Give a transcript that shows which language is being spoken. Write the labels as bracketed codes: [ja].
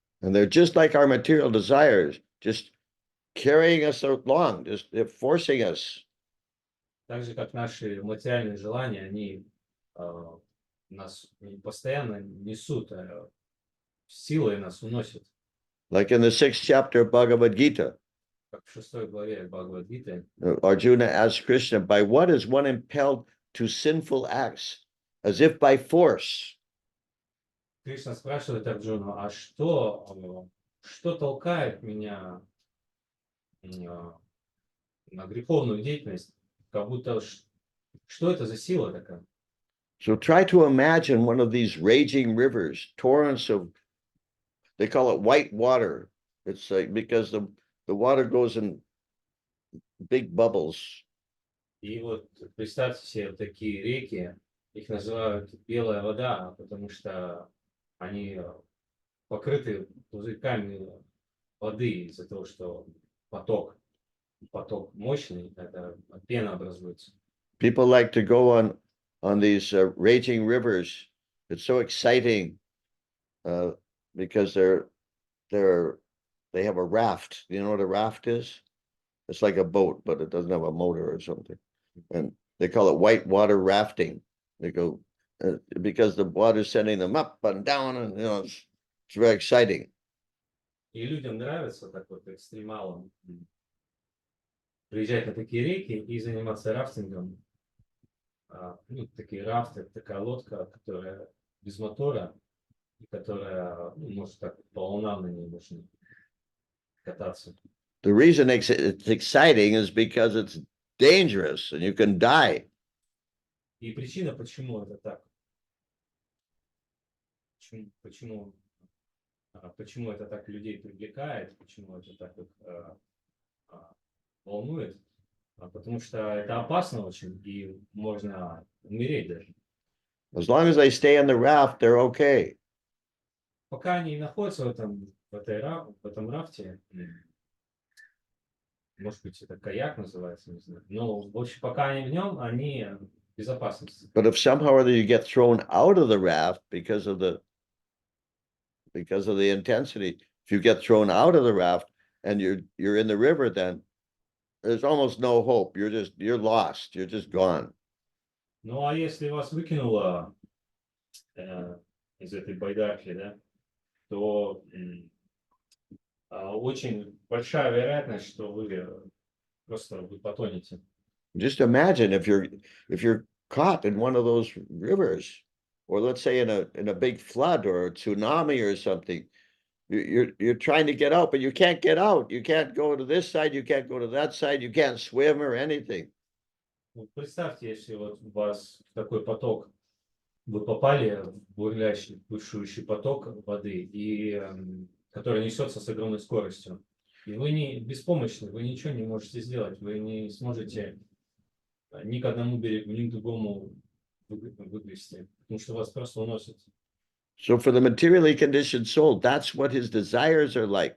[en] And they're just like our material desires, just carrying us along, just forcing us. [ru] Так же, как наши материальные желания, они нас постоянно несут, силой нас уносят. [en] Like in the 6th chapter of Bhagavad Gita, [ru] Как в 6 главе Бхагавад-гиты, [en] Arjuna asked Krishna, by what is one impelled to sinful acts, as if by force? [ru] Кришна спрашивает Арджуну, а что толкает меня на греховную деятельность, как будто что это за сила такая? [en] So try to imagine one of these raging rivers, torrents of, they call it white water. It's like because the water goes in big bubbles. [ru] И вот представьте себе вот такие реки, их называют белая вода, потому что они покрыты пузырьками воды из-за того, что поток мощный, это пена образуется. [en] People like to go on these raging rivers. It's so exciting because they have a raft. You know what a raft is? It's like a boat, but it doesn't have a motor or something. And they call it white water rafting. They go because the water's sending them up and down, and it's very exciting. [ru] И людям нравится так вот экстремалам приезжать на такие реки и заниматься рафтингом. Такие рафты, такая лодка, которая без мотора, и которая может так по волнам на ней можно кататься. [en] The reason it's exciting is because it's dangerous and you can die. [ru] И причина, почему это так, почему это так людей привлекает, почему это так их волнует, потому что это опасно очень, и можно умереть даже. [en] As long as they stay on the raft, they're okay. [ru] Пока они находятся в этом рафте, может быть, это каяк называется, не знаю, но в общем, пока они в нем, они в безопасности. [en] But if somehow or other you get thrown out of the raft because of the intensity, if you get thrown out of the raft and you're in the river, then there's almost no hope. You're lost. You're just gone. [ru] Ну, а если вас выкинуло из этой байдарки, да, то очень большая вероятность, что вы потонете. [en] Just imagine if you're caught in one of those rivers, or let's say in a big flood or a tsunami or something. You're trying to get out, but you can't get out. You can't go to this side, you can't go to that side, you can't swim or anything. [ru] Вот представьте, если вот у вас в такой поток, вы попали в бурлящий, бушующий поток воды, который несется с огромной скоростью. И вы не беспомощны, вы ничего не можете сделать, вы не сможете ни к одному берегу, ни к другому выгрести, потому что вас просто уносит. [en] So for the materially conditioned soul, that's what his desires are like.